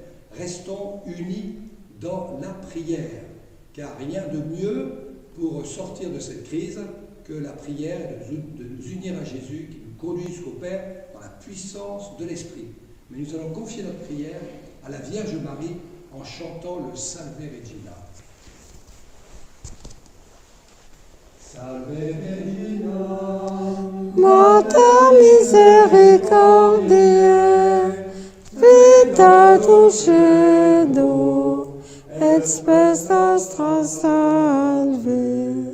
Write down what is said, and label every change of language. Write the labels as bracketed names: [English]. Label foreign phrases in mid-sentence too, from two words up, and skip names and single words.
[French] Restons unis dans la prière, car rien de mieux pour sortir de cette crise que la prière de nous unir à Jésus qui nous conduit jusqu'au Père dans la puissance de l'Esprit. Mais nous allons confier notre prière à la Vierge Marie en chantant le Salve Regina. [Latin] Salve Regina, Mater misericordiae, vita dulcedo, et spes nostra salve.